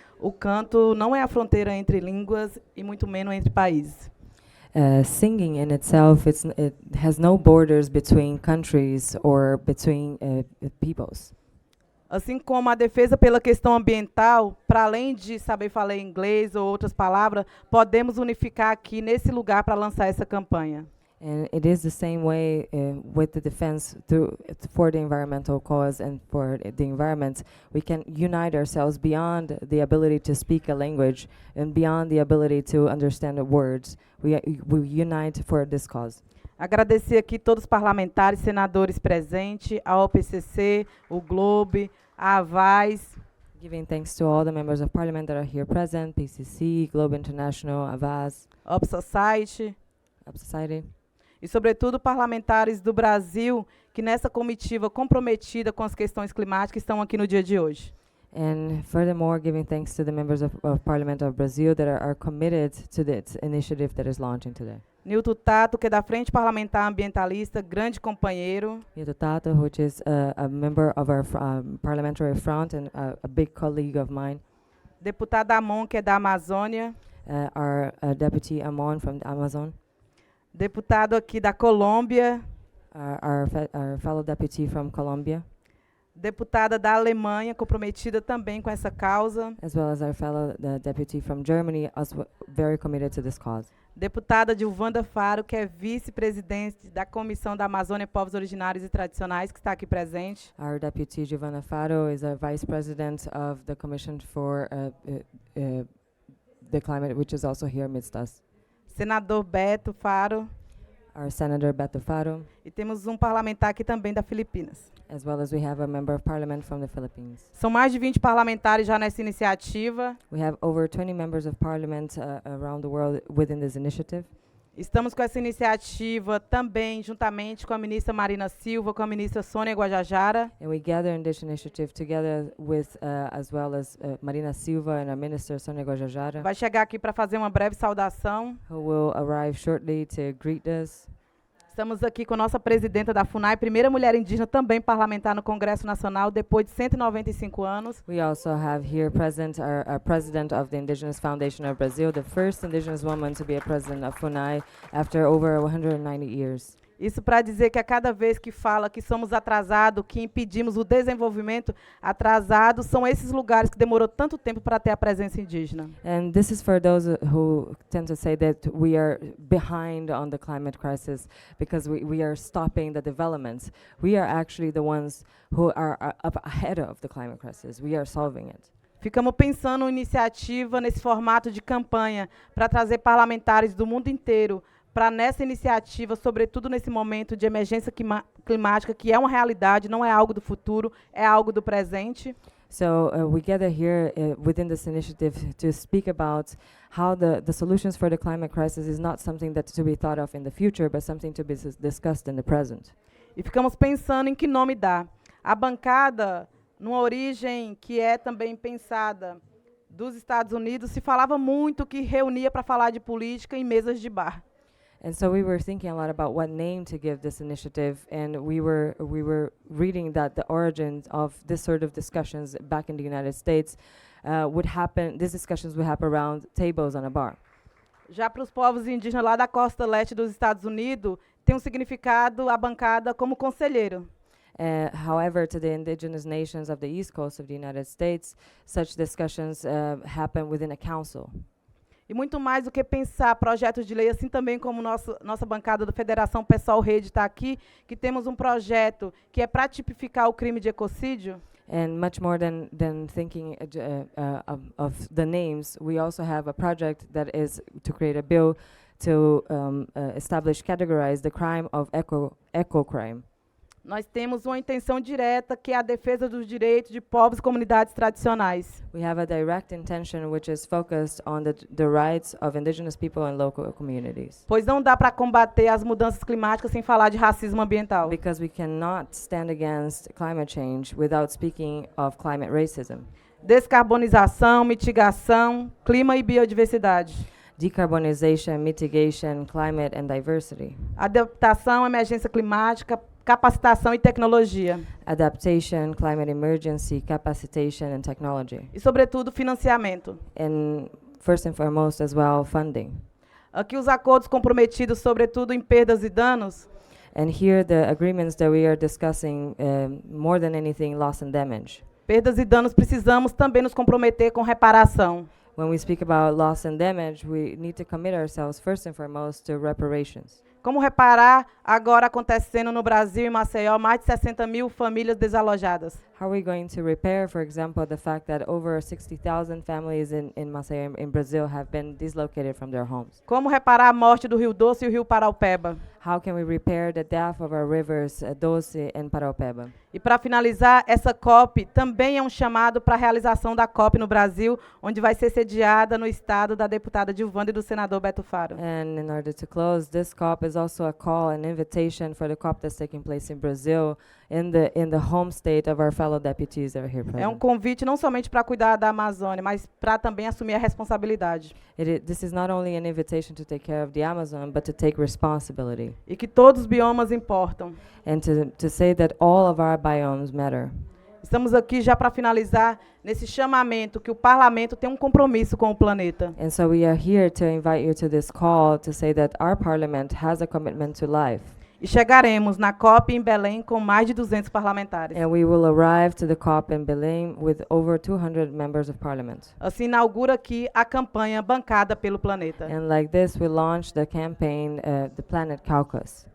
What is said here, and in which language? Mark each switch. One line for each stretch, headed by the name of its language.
Portuguese: O canto não é a fronteira entre línguas e muito menos entre países.
English: Singing in itself, it has no borders between countries or between peoples.
Portuguese: Assim como a defesa pela questão ambiental, para além de saber falar inglês ou outras palavras, podemos unificar aqui nesse lugar para lançar essa campanha.
English: And it is the same way with the defense for the environmental cause and for the environment. We can unite ourselves beyond the ability to speak a language and beyond the ability to understand the words. We unite for this cause.
Portuguese: Agradecer aqui todos os parlamentares, senadores presentes, a OPCC, o Globe, a AVAS,
English: Giving thanks to all the members of parliament that are here present, PCC, Globe International, Avaz, Up Society Up Society,
Portuguese: e, sobretudo, parlamentares do Brasil que nessa comitiva comprometida com as questões climáticas estão aqui no dia de hoje.
English: and furthermore giving thanks to the members of Parliament of Brazil that are committed to this initiative that is launching today.
Portuguese: Nilton Tato, que é da Frente Parlamentar Ambientalista, grande companheiro.
English: Yuto Tato, which is a member of our parliamentary front and a big colleague of mine.
Portuguese: Deputado Amon, que é da Amazônia.
English: Our deputy Amon from the Amazon.
Portuguese: Deputado aqui da Colômbia.
English: Our fellow deputy from Colombia.
Portuguese: Deputada da Alemanha, comprometida também com essa causa.
English: As well as our fellow deputy from Germany, also very committed to this cause.
Portuguese: Deputada Gilvanda Faro, que é vice-presidente da Comissão da Amazônia, Povos Originários e Tradicionais, que está aqui presente.
English: Our deputy Giovanna Faro is a vice president of the Commission for the Climate, which is also here amidst us.
Portuguese: Senador Beto Faro.
English: Our Senator Beto Faro,
Portuguese: E temos um parlamentar aqui também da Filipinas.
English: as well as we have a member of parliament from the Philippines.
Portuguese: São mais de 20 parlamentares já nessa iniciativa.
English: We have over 20 members of parliament around the world within this initiative.
Portuguese: Estamos com essa iniciativa também, juntamente com a ministra Marina Silva, com a ministra Sônia Guajajara.
English: And we gather in this initiative together with, as well as Marina Silva and our minister Sonia Guajajara,
Portuguese: Vai chegar aqui para fazer uma breve saudação.
English: who will arrive shortly to greet us.
Portuguese: Estamos aqui com a nossa presidenta da FUNAI, primeira mulher indígena também parlamentar no Congresso Nacional, depois de 195 anos.
English: We also have here present our president of the Indigenous Foundation of Brazil, the first indigenous woman to be a president of FUNAI after over 190 years.
Portuguese: Isso para dizer que a cada vez que fala que somos atrasados, que impedimos o desenvolvimento atrasado, são esses lugares que demorou tanto tempo para ter a presença indígena.
English: And this is for those who tend to say that we are behind on the climate crisis because we are stopping the developments. We are actually the ones who are up ahead of the climate crisis. We are solving it.
Portuguese: Ficamos pensando em iniciativa nesse formato de campanha para trazer parlamentares do mundo inteiro para nessa iniciativa, sobretudo nesse momento de emergência climática, que é uma realidade, não é algo do futuro, é algo do presente.
English: So we gather here within this initiative to speak about how the solutions for the climate crisis is not something that's to be thought of in the future, but something to be discussed in the present.
Portuguese: E ficamos pensando em que nome dar. A bancada, numa origem que é também pensada dos Estados Unidos, se falava muito que reunia para falar de política em mesas de bar.
English: And so we were thinking a lot about what name to give this initiative, and we were reading that the origins of this sort of discussions back in the United States would happen. These discussions would happen around tables on a bar.
Portuguese: Já para os povos indígenas lá da costa leste dos Estados Unidos, tem um significado a bancada como conselheiro.
English: However, to the indigenous nations of the East Coast of the United States, such discussions happen within a council.
Portuguese: E muito mais do que pensar projetos de lei, assim também como nossa bancada da Federação Pessoal Rede está aqui, que temos um projeto que é para tipificar o crime de ecocídio.
English: And much more than thinking of the names, we also have a project that is to create a bill to categorize the crime of eco crime.
Portuguese: Nós temos uma intenção direta, que é a defesa dos direitos de povos e comunidades tradicionais.
English: We have a direct intention which is focused on the rights of indigenous people and local communities.
Portuguese: Pois não dá para combater as mudanças climáticas sem falar de racismo ambiental.
English: Because we cannot stand against climate change without speaking of climate racism.
Portuguese: Descarbonização, mitigação, clima e biodiversidade.
English: Decarbonization, mitigation, climate and diversity.
Portuguese: Adaptação, emergência climática, capacitação e tecnologia.
English: Adaptation, climate emergency, capacitation and technology.
Portuguese: E, sobretudo, financiamento.
English: And first and foremost as well, funding.
Portuguese: Aqui os acordos comprometidos, sobretudo em perdas e danos,
English: And here the agreements that we are discussing, more than anything, loss and damage.
Portuguese: Perdas e danos, precisamos também nos comprometer com reparação.
English: When we speak about loss and damage, we need to commit ourselves first and foremost to reparations.
Portuguese: Como reparar agora acontecendo no Brasil, em Maceió, mais de 60.000 famílias desalojadas?
English: How are we going to repair, for example, the fact that over 60,000 families in Maceió in Brazil have been dislocated from their homes?
Portuguese: Como reparar a morte do Rio Doce e o Rio Paraupeba?
English: How can we repair the death of our rivers, Doce and Paraupeba?
Portuguese: E para finalizar, essa COP também é um chamado para a realização da COP no Brasil, onde vai ser sediada no estado da deputada Dilvanda e do senador Beto Faro.
English: And in order to close, this COP is also a call, an invitation for the COP that's taking place in Brazil, in the home state of our fellow deputies that are here present.
Portuguese: É um convite não somente para cuidar da Amazônia, mas para também assumir a responsabilidade.
English: This is not only an invitation to take care of the Amazon, but to take responsibility.
Portuguese: E que todos os biomas importam.
English: And to say that all of our biomes matter.
Portuguese: Estamos aqui já para finalizar nesse chamamento que o parlamento tem um compromisso com o planeta.
English: And so we are here to invite you to this call to say that our parliament has a commitment to life.
Portuguese: E chegaremos na COP em Belém com mais de 200 parlamentares.
English: And we will arrive to the COP in Belém with over 200 members of parliament.
Portuguese: Assim inaugura aqui a campanha bancada pelo planeta.
English: And like this, we launched the campaign, the Planet Caucus.